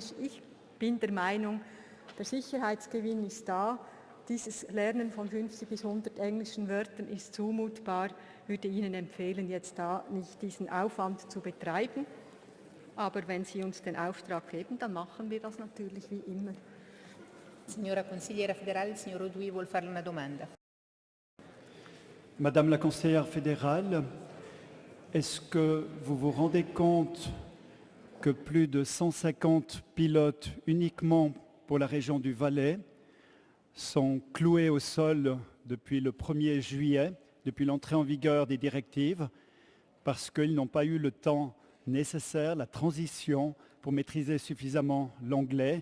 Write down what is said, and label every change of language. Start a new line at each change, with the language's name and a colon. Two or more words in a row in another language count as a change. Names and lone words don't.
German: Ich bin der Meinung, der Sicherheitsgewinn ist da. Dieses Lernen von 50 bis 100 englischen Wörtern ist zumutbar. Ich würde Ihnen empfehlen, jetzt da nicht diesen Aufwand zu betreiben. Aber wenn Sie uns den Auftrag geben, dann machen wir das natürlich wie immer.
Italian: Signora Consigliera Federale, il signor Oudouy vuol farle una domanda.
French: Madame la conseillère fédérale, est-ce que vous vous rendez compte que plus de 150 pilotes uniquement pour la région du Valais sont cloués au sol depuis le 1er juillet, depuis l'entrée en vigueur des directives, parce qu'ils n'ont pas eu le temps nécessaire, la transition, pour maîtriser suffisamment l'anglais.